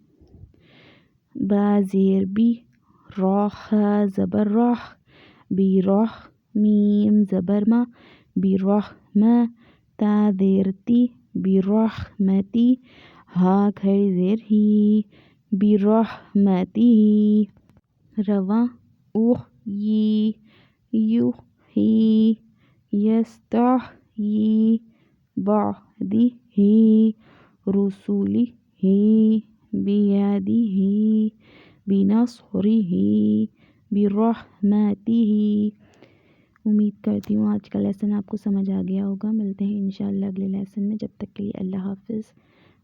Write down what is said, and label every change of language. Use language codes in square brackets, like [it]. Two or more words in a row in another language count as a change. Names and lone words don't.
[ur] با زیر بی، را خا زبر رخ، بی رخ، میم زبر ما، بی رحمہ، تا زیر تی، بی رحمتی، ہا کھڑی زیر ہی، بی رحمتی ہی، رواں اوہ یی، یوہ ہی، یستح یی، بعدی ہی، رسولی ہی، بیدی ہی، بنصری ہی، برحمتی ہی۔ امید کرتی ہوں آج کا لیسن آپ کو سمجھ آ گیا ہوگا۔ ملتے ہیں انشاءاللہ اگلے لیسن میں، جب تک کے لیے اللہ حافظ۔